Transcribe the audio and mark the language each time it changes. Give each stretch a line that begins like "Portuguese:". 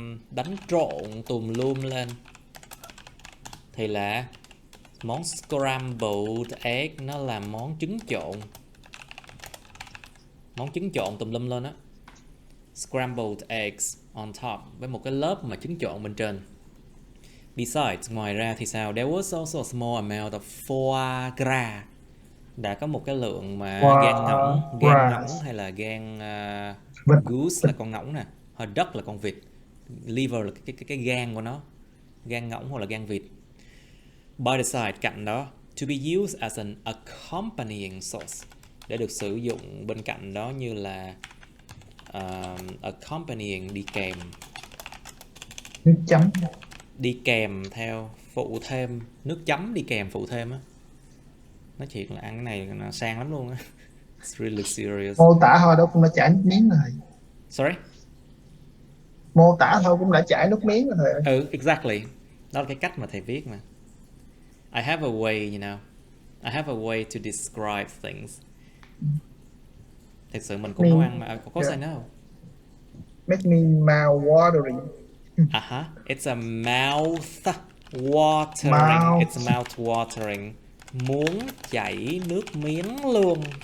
Vietnamese: đánh trộn tùm lum lên, thì là món scrambled egg, nó là món trứng trộn tùm lum lên á.
English: Scrambled eggs on top,
Vietnamese: với một cái lớp mà trứng trộn bên trên. Besides, ngoài ra thì sao?
English: There was also a small amount of foie gras.
Vietnamese: Đã có một cái lượng mà gan ngỗng hay là gan goose là con ngỗng nè, hoặc duck là con vịt, liver là cái gan của nó, gan ngỗng hoặc là gan vịt.
English: By the side,
Vietnamese: cạnh đó,
English: to be used as an accompanying sauce,
Vietnamese: để được sử dụng bên cạnh đó như là accompanying, đi kèm, nước chấm, đi kèm theo, phụ thêm, nước chấm đi kèm phụ thêm á. Nói chuyện là ăn cái này nó sang lắm luôn á.
English: It's really serious.
Vietnamese: Mô tả thôi đó cũng đã chảy nước miếng rồi.
English: Sorry?
Vietnamese: Mô tả thôi cũng đã chảy nước miếng rồi. Exactly. Đó là cái cách mà thầy viết mà.
English: I have a way, you know. I have a way to describe things.
Vietnamese: Thực sự mình cũng nấu ăn mà.
English: Of course I know. Make me mouth watering. It's a mouth watering. Mouth. It's mouth watering.
Vietnamese: Muốn chảy nước miếng luôn.